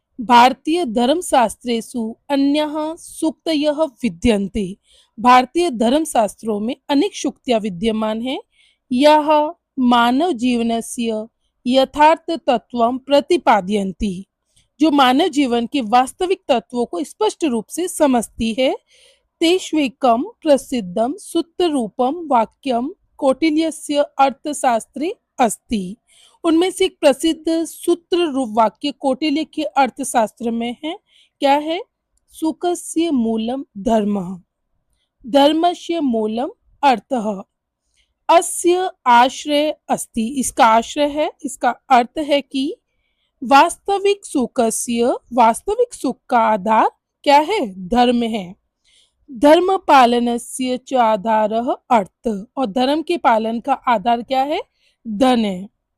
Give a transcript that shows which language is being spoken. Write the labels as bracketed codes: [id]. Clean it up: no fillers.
[sa] भारतीय धर्मशास्त्रेषु अन्यः सूक्तयः विद्यन्ते। [hi] भारतीय धर्मशास्त्रों में अनेक सूक्तियां विद्यमान हैं। यह [sa] मानव जीवनस्य यथार्थ तत्वं प्रतिपादयन्ति, [hi] जो मानव जीवन के वास्तविक तत्वों को स्पष्ट रूप से समझती है। [sa] तेष्वेकं प्रसिद्धं सूत्ररूपं वाक्यं कौटिल्यस्य अर्थशास्त्रे अस्ति। [hi] उनमें से एक प्रसिद्ध सूत्र रूप वाक्य कौटिल्य के अर्थशास्त्र में है। क्या है? [sa] सुखस्य मूलम धर्मः, धर्मस्य मूलम अर्थः, अस्य आश्रय अस्ति। [hi] इसका आश्रय है, इसका अर्थ है कि वास्तविक सुखस्य, वास्तविक सुख का आधार क्या है? धर्म है। [sa] धर्म पालनस्य च आधारः अर्थ, [hi] और धर्म के पालन का आधार क्या है? धन है।